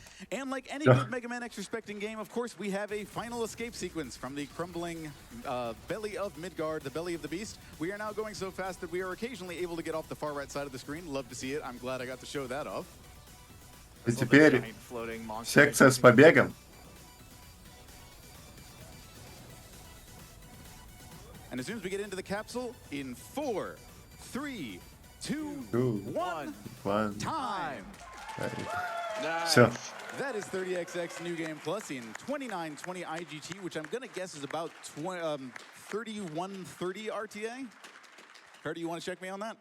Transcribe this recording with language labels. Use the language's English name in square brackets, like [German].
[English] And like any good Mega Man X-respecting game, of course, we have a final escape sequence from the crumbling belly of Midgard, the belly of the beast. We are now going so fast that we are occasionally able to get off the far right side of the screen. Love to see it. I'm glad I got to show that off. [Russian] И теперь секция с побегом. [English] And as soon as we get into the capsule, in 4, 3, 2, 1, time! [Russian] Все. [English] That is 30XX New Game Plus in 2920 IGT, which I'm going to guess is about 3130 RTA. Carter, you want to check me on that?